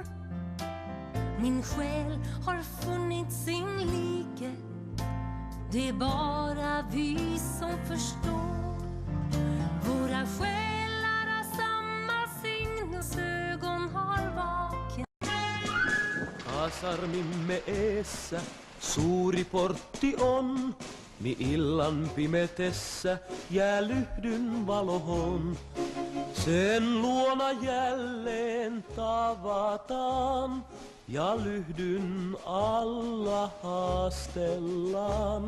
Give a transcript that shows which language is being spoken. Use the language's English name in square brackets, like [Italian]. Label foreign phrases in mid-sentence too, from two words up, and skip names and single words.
[Swedish] Min själ har funnit sin like. Det är bara vi som förstår. Våra själar har samma signus. Ögon har vaknat. [Finnish] Kasarmimme eessä suuri portti on. Mi illan pimetessä jäälyhdyn valohon. Sen luona jälleen tavataan ja lyhdyn alla haastellaan.